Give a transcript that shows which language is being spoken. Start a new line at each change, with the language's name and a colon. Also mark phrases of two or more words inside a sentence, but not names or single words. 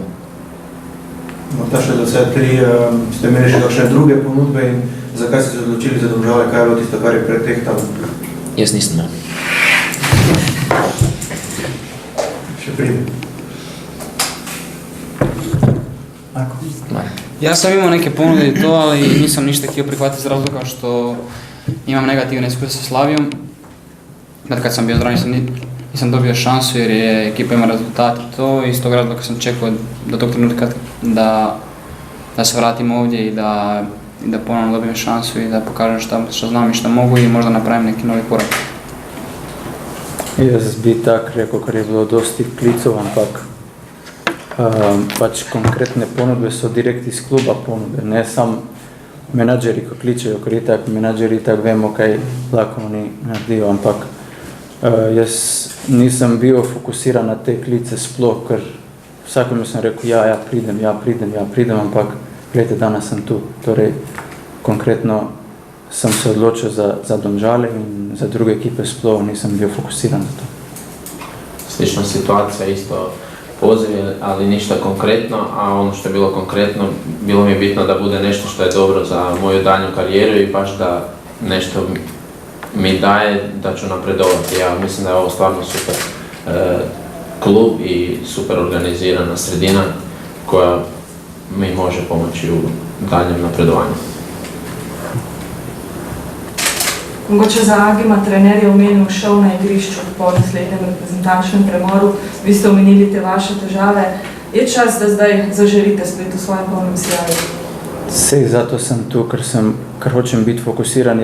Slovenian: Morda še za vse tri, ste imeli še kakšne druge ponudbe in zakaj ste se odločili za Domžale, kaj je bilo tisto, kar je pretehtalo? Jaz nisem. Še pride.
Croatian: Ja sam imao neke ponude i to, ali nisam ništa htio prihvatiti iz razloga što imam negativne iskustva sa Slavijom. Kad sam bio zdrav nisam dobio šansu jer je ekipa ima rezultat i to, i iz tog razloga sam čekao do tog trenutka da se vratim ovdje i da ponovno dobijem šansu i da pokažem što znam i što mogu i možda napravim neki novi korak.
Slovenian: Jaz bi tak rekel, ker je bilo dosti klicov, ampak pač konkretne ponudbe so direkt iz kluba ponudbe, ne sam menadžeri, ko kličejo, ker itak menadžeri itak vemo, kaj lahko oni naredijo, ampak jaz nisem bil fokusiran na te klice sploh, ker vsakome sem rekel, ja pridem, ampak gledajte, danes sem tu, torej konkretno sem se odločil za Domžale in za druge ekipe sploh nisem bil fokusiran za to.
Croatian: Slična situacija, isto poziv, ali ništa konkretno, a ono što je bilo konkretno, bilo mi je bitno da bude nešto što je dobro za moju daljnju karijeru i baš da nešto mi daje da ću napredovati. Ja mislim da je ovo stvarno super klub i super organizirana sredina koja mi može pomoći u daljem napredovanju.
Slovenian: Mogoče za Agima trener je omenil šel na igrišču po naslednjem reprezentančnem premoru. Vi ste omenili te vaše težave. Je čas, da zdaj zaželite spet v svojem polnem sjaju? Sej, zato sem tu, ker hočem biti fokusiran.